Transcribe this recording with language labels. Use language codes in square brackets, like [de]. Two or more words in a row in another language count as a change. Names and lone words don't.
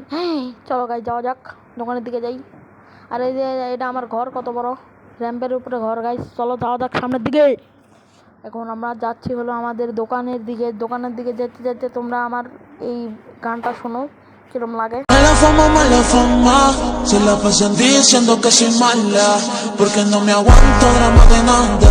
[bn] হ্যাঁ চলো গাইজ যাওয়া যাক, দোকানের দিকে যাই। আর এই যে এটা আমার ঘর, কত বড়, র্যাম্পের উপরে ঘর। গাইজ চলো যাওয়া যাক সামনের দিকে। এখন আমরা যাচ্ছি হলো আমাদের দোকানের দিকে। দোকানের দিকে যেতে যেতে তোমরা আমার এই গানটা শোনো, কিরম লাগে। [es] Mala fama, se la pasan diciendo que soy mala, porque no me aguanto drama de nada.